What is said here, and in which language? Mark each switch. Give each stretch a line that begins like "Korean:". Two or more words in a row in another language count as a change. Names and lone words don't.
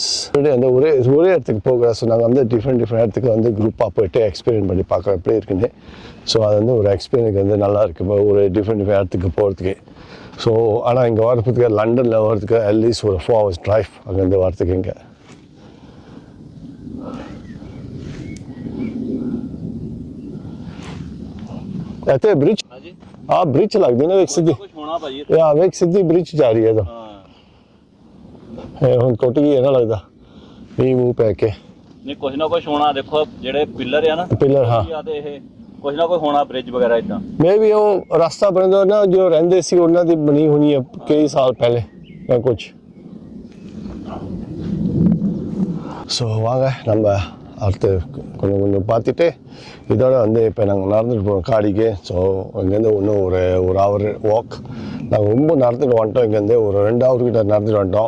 Tamil: அந்த ஒரே இடத்துக்கு போக சொன்னாங்க, வந்து டிஃப்ரெண்ட் இடத்துக்கு வந்து குரூப்பாக போய்ட்டு எக்ஸ்பீரியன்ஸ் பண்ணி பார்க்குறோம் எப்படி இருக்குன்னு. ஸோ அது வந்து ஒரு எக்ஸ்பீரியன்ஸ் வந்து நல்லா இருக்குது ஒரு டிஃப்ரெண்ட் இடத்துக்கு போகிறதுக்கு. ஸோ ஆனால் இங்கே வரதுக்கு லண்டனில் வரதுக்கு அட்லீஸ்ட் ஒரு 4
English: hours drive
Tamil: அங்கேருந்து வரதுக்கு.
Punjabi: இங்கே ਇੱਥੇ ਬ੍ਰਿਜ ਆ ਬ੍ਰਿਜ ਲੱਗਦੀ ਨਾ ਇੱਕ ਸਿੱਧੀ ਕੁਝ ਹੋਣਾ ਭਾਜੀ ਆ ਇੱਕ ਸਿੱਧੀ ਬ੍ਰਿਜ ਜਾ ਰਹੀ ਹੈ ਤਾਂ ਹੁਣ ਟੁੱਟ ਗਈ ਹੈ ਨਾ ਲੱਗਦਾ ਮੀਂਹ ਮੂੰਹ ਪੈ ਕੇ ਨਹੀਂ ਕੁਝ ਨਾ ਕੁਝ ਹੋਣਾ ਦੇਖੋ ਜਿਹੜੇ ਪਿੱਲਰ ਆ ਨਾ ਪਿੱਲਰ ਹਾਂ ਆ ਤੇ ਇਹ ਕੁਝ ਨਾ ਕੋਈ ਹੋਣਾ ਬ੍ਰਿਜ ਵਗੈਰਾ ਇਦਾਂ ਮੈਂ ਵੀ ਉਹ ਰਸਤਾ ਬਣਦਾ ਨਾ ਜੋ ਰਹਿੰਦੇ ਸੀ ਉਹਨਾਂ ਦੀ ਬਣੀ ਹੋਣੀ ਹੈ ਕਈ ਸਾਲ ਪਹਿਲੇ ਜਾਂ ਕੁਝ
Tamil: ஸோ வாங்க நம்ம அடுத்து கொஞ்சம் கொஞ்சம் பார்த்துட்டு இதோட வந்து இப்போ நாங்கள் நடந்துட்டு போகிறோம் காடிக்கு. ஸோ இங்கேருந்து இன்னும் ஒரு
English: hour walk.
Tamil: நாங்கள் ரொம்ப நடந்துட்டு வந்துட்டோம். இங்கேருந்து ஒரு 2 hour கிட்ட நடந்துட்டு வந்துட்டோம்.